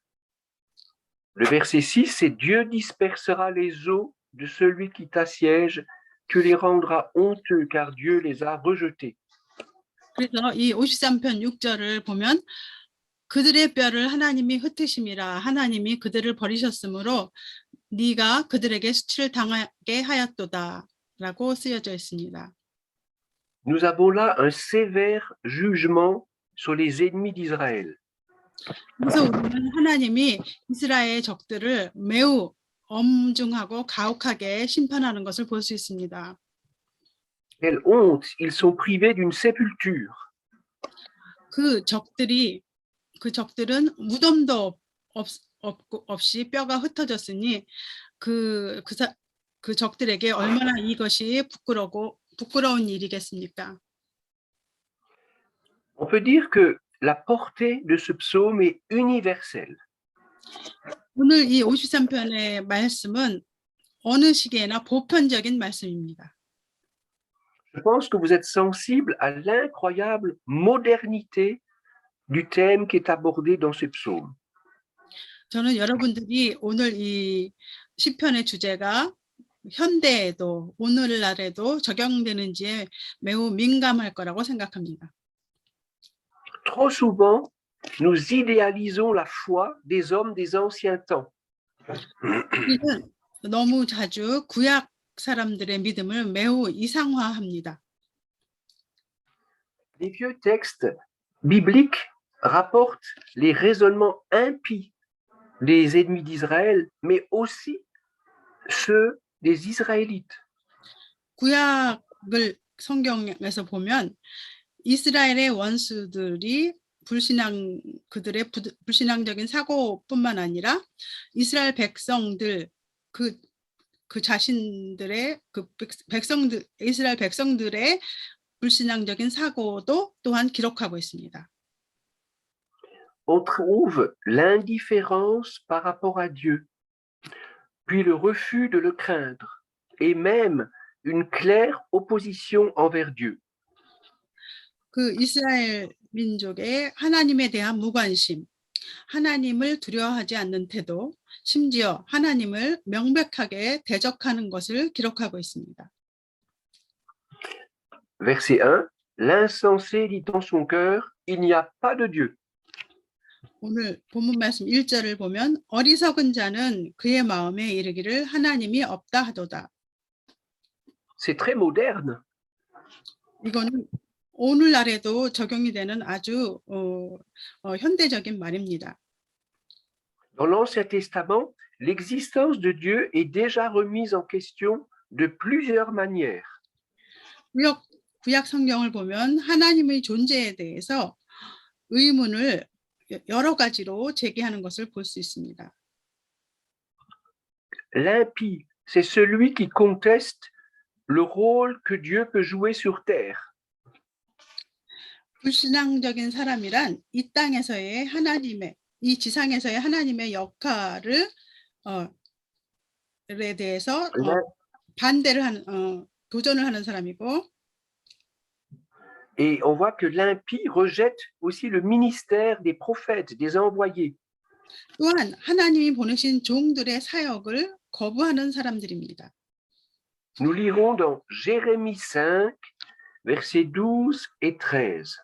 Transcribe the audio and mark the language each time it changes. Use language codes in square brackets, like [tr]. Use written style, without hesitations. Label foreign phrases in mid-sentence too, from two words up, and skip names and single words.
[fr] Le verset 6, c'est Dieu dispersera les eaux de celui qui t'assiège, tu les rendras honteux car Dieu les a rejetés. [ko] 그래서 이 53편 6절을 보면 그들의 뼈를 하나님이 흩으심이라. 하나님이 그들을 버리셨으므로 네가 그들에게 수치를 당하게 하였도다 라고 쓰여져 있습니다. [fr] Nous avons là un sévère jugement sur les ennemis d'Israël. [ko] 그래서 우리는 하나님이 이스라엘의 적들을 매우 엄중하고 가혹하게 심판하는 것을 볼 수 있습니다. [fr] Quelle honte, ils sont privés d'une sépulture. [ko] 그 적들은 무덤도 없이 뼈가 흩어졌으니 그 적들에게 얼마나 이것이 부끄러운 일이겠습니까? [fr] On peut dire que la portée de ce psaume est universelle. [ko] 오늘 이 53편의 말씀은 어느 시기에나 보편적인 말씀입니다. [fr] Je pense que vous êtes sensible à l'incroyable modernité du thème qui est abordé dans ce psaume. [ko] 저는 여러분들이 오늘 이 시편의 주제가 현대에도 오늘날에도 적용되는지에 매우 민감할 거라고 생각합니다. [fr] Trop souvent, nous idéalisons la foi des hommes des anciens temps. [ko] 우리는 너무 자주 구약 사람들의 믿음을 매우 이상화합니다. [fr] Les vieux textes bibliques rapportent les raisonnements impies des ennemis d'Israël, mais aussi ceux des Israélites. [ko] 구약을 성경에서 보면 이스라엘의 원수들이 그들의 불신앙적인 사고뿐만 아니라 이스라엘 백성들 이스라엘 백성들의 불신앙적인 사고도 또한 기록하고 있습니다. [fr] On trouve l'indifférence par rapport à Dieu, puis le refus de le craindre, et même une claire opposition envers Dieu. [ko] 그 이스라엘 민족의 하나님에 대한 무관심, 하나님을 두려워하지 않는 태도, 심지어 하나님을 명백하게 대적하는 것을 기록하고 있습니다. [fr] Verset 1, l'insensé dit dans son cœur, il n'y a pas de Dieu. [ko] 오늘 본문 말씀 1절을 보면 어리석은 자는 그의 마음에 이르기를 하나님이 없다 하도다. [fr] C'est très moderne. [ko] 이거는 오늘날에도 적용이 되는 아주 현대적인 말입니다. [fr] Dans l'Ancien Testament, l'existence de Dieu est déjà remise en question de plusieurs manières. [ko] 구약 성경을 보면 하나님의 존재에 대해서 의문을 여러 가지로 제기하는 것을 볼 수 있습니다. [fr] L'impie, c'est celui qui conteste le rôle que Dieu peut jouer sur terre. [ko] 불신앙적인 사람이란 이 땅에서의 이 지상에서의 하나님의 역할을 에 대해서 도전을 하는 사람이고, [fr] Et on voit que l'impie rejette aussi le ministère des prophètes, des envoyés. [ko] 또한 하나님이 보내신 종들의 사역을 거부하는 사람들입니다. [fr] Nous lirons dans Jérémie 5, versets 12 et 13.